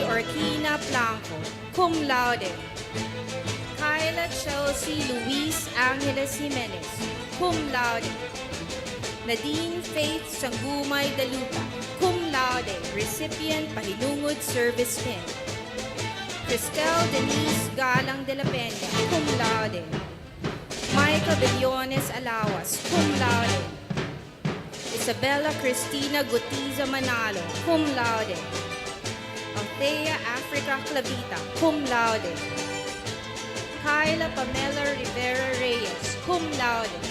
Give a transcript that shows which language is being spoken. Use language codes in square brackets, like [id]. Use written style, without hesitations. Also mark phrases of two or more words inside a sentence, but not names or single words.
[la] Orquina Blanco, cum laude. Kyla Chelsea Luis Angeles Jimenez, cum laude. Nadine Faith Sangumay Dalupa, cum laude, [en] recipient Pahilungod Service Pin. [la] Cristel Denise Galang de la Peña, cum laude. Michael Billones Alawas, cum laude. Isabella Cristina Gutiza Manalo, cum laude. Althea Africa Clavita, cum laude. Kyla Pamela Rivera Reyes, cum laude.